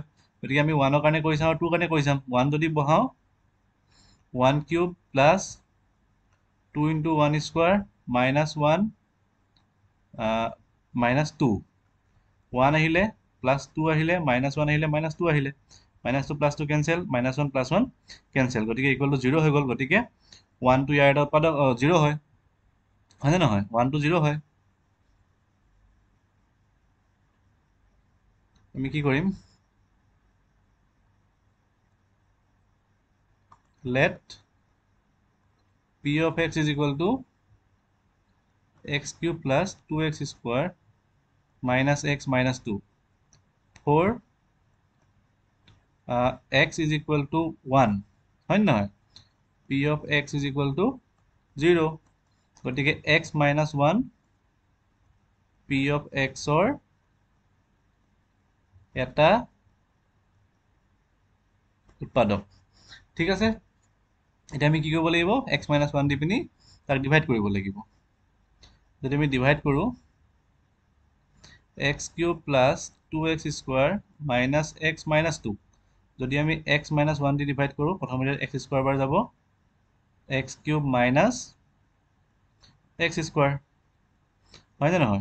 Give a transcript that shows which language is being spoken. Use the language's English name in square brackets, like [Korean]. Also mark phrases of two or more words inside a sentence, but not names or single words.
[Assamese] গতিকে আমি 1ৰ কাৰণে কৰি চাম আৰু 2ৰ কাৰণে কৰি চাম। 1 যদি বহাওঁ [English] 1³ plus 2 × 1 square minus 1 minus 2, [Assamese] 1 আহিলে প্লাছ 2 আহিলে, মাইনাছ 1 আহিলে, মাইনাছ 2 আহিলে, [English] minus 2 plus 2 cancel, minus 1 plus 1 cancel, [Assamese] গতিকে [English] equal to 0 [Assamese] হৈ গ'ল। গতিকে 1টো ইয়াৰ এটা উৎপাদক 0 হয়, হয়নে নহয়? 1টো 0 হয়। আমি কি কৰিম, [English] let p of x is equal to x³ plus 2x square minus x minus 2 for x is equal to 1, [Assamese] হয় নহয়? [English] p of x is equal to 0, গতিকে x minus 1 p of x or [Assamese] এটা উৎপাদক। ঠিক আছে, এতিয়া আমি কি কৰিব লাগিব, [English] x minus 1 [Assamese] দি পিনি তাক ডিভাইড কৰিব লাগিব। যদি আমি ডিভাইড কৰোঁ [English] x³ plus 2x square minus x minus 2, [Assamese] যদি আমি [English] x minus 1 [Assamese] দি ডিভাইড কৰোঁ, প্ৰথমতে [English] x square [Assamese] বাৰ যাব, [English] x³ minus x square, [Assamese] হয়নে নহয়?